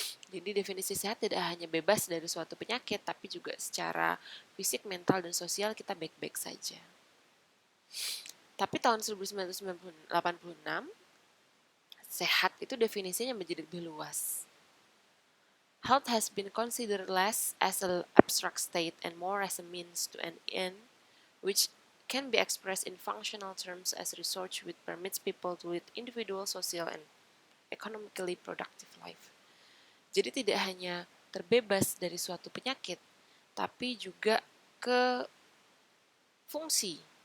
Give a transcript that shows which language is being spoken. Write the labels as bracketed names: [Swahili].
[Indonesian] Jadi definisi sehat tidak hanya bebas dari suatu penyakit, tapi juga secara fisik, mental, dan sosial kita baik-baik saja. Tapi tahun 1986, sehat itu definisinya menjadi lebih luas. [English] Health has been considered less as an abstract state and more as a means to an end, which can be expressed in functional terms as research which permits people to lead individual, social, and economically productive life. [Indonesian] Jadi tidak hanya terbebas dari suatu penyakit, tapi juga ke fungsi.